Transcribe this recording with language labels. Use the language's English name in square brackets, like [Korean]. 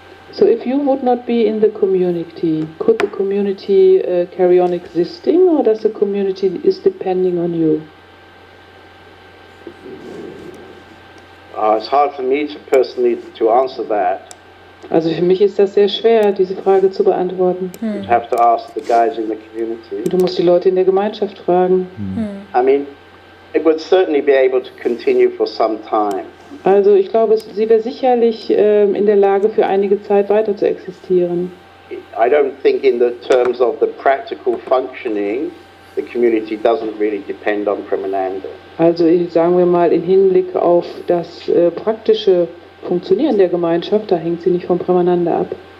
[English] So if you would not be in the community, could the community carry on existing, or does the community is depending on you? It's hard for me to personally to answer that. [German] Also für mich ist das sehr schwer, diese Frage zu beantworten. [English] You'd have to ask the guys in the community. [German] Du musst die Leute in der Gemeinschaft fragen. [English] I mean, it would certainly be able to continue for some time. [German] Also ich glaube, sie wäre sicherlich in der Lage, für einige Zeit weiter zu existieren. [English] I don't think in the terms of the practical functioning, the community doesn't really depend on Premananda. [German] Also sagen wir mal im Hinblick auf das praktische Funktionieren der Gemeinschaft, da hängt sie nicht von Premananda ab.